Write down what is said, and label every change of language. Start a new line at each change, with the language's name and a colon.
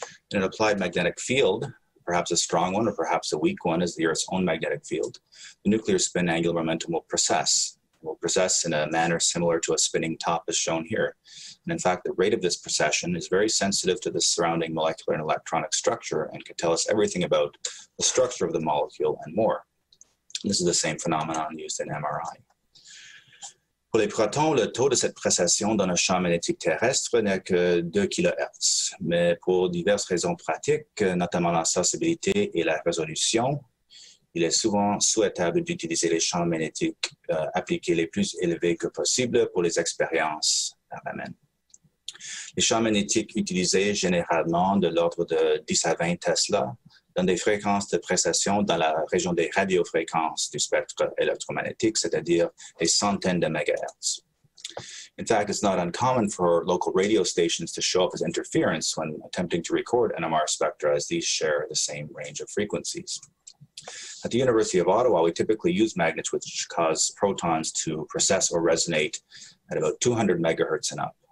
English: In an applied magnetic field, perhaps a strong one or perhaps a weak one is the Earth's own magnetic field, the nuclear spin angular momentum will precess in a manner similar to a spinning top as shown here. And in fact, the rate of this precession is very sensitive to the surrounding molecular and electronic structure and can tell us everything about the structure of the molecule and more. This is the same phenomenon used in MRI.
French: Pour les protons, le taux de cette précession dans un champ magnétique terrestre n'est que 2 kHz. Mais pour diverses raisons pratiques, notamment la sensibilité et la résolution, il est souvent souhaitable d'utiliser les champs magnétiques appliqués les plus élevés que possible pour les expériences RMN. Les champs magnétiques utilisés généralement de l'ordre de 10 à 20 Tesla dans des fréquences de précession dans la région des radiofréquences du spectre électromagnétique, c'est-à-dire des centaines de mégahertz.
English: In fact, it's not uncommon for local radio stations to show up as interference when attempting to record NMR spectra, as these share the same range of frequencies. At the University of Ottawa, we typically use magnets which cause protons to precess or resonate at about 200 megahertz and up.